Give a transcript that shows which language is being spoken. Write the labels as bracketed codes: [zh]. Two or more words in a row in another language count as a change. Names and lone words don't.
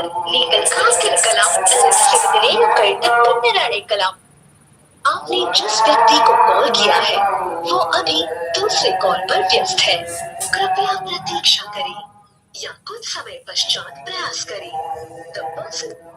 [ta] நீங்கள் காத்திருக்கலாம் அல்லது சிறிது நேரம் கழித்து பின்னர் அழைக்கலாம். [hi] आपने जिस व्यक्ति को कॉल किया है वो अभी दूसरे कॉल पर व्यस्त है. कृपया प्रतीक्षा करें या कुछ समय पश्चात प्रयास करें. [en] The person